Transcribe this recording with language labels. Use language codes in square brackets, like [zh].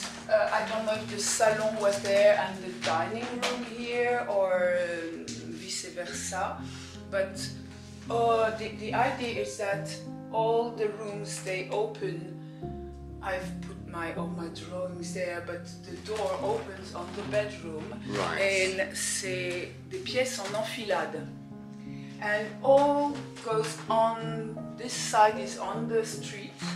[en] I don't know if the salon was there and the dining room here, or vice versa, but the idea is that all the rooms, they open. I've put all my drawings there, but the door opens on the bedroom. Right. [fr] And c'est des pièces en enfilade. [en] And all goes on, this side is on the street.